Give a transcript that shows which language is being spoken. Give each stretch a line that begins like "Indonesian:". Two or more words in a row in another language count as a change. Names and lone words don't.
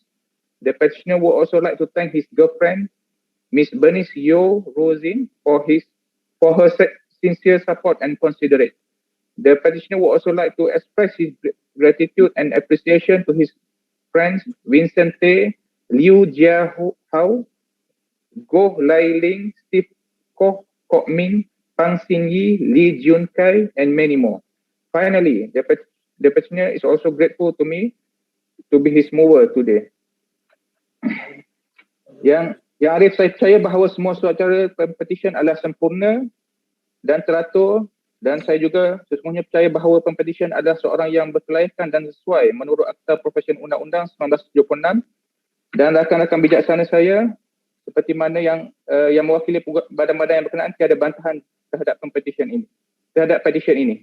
English: The petitioner would also like to thank his girlfriend, Ms. Bernice Yo Rosin, for her sincere support and considerate. The petitioner would also like to express his gratitude and appreciation to his friends Vincent Tay, Liu Jia Hao, Goh Lai Ling, Steve Koh Kok Min, Pang Xin Yi, Lee Jun Kai, and many more. Finally, the petitioner is also grateful to me to be his mover today.
Malay: Yang Arif, saya percaya bahawa semua surat cara Pempetisyen adalah sempurna dan teratur, dan saya juga sesungguhnya percaya bahawa Pempetisyen adalah seorang yang berkelayakan dan sesuai menurut Akta Profesyen Undang-Undang 1976, dan rakan-rakan bijaksana saya seperti mana yang mewakili badan-badan yang berkenaan tiada bantahan terhadap petition ini.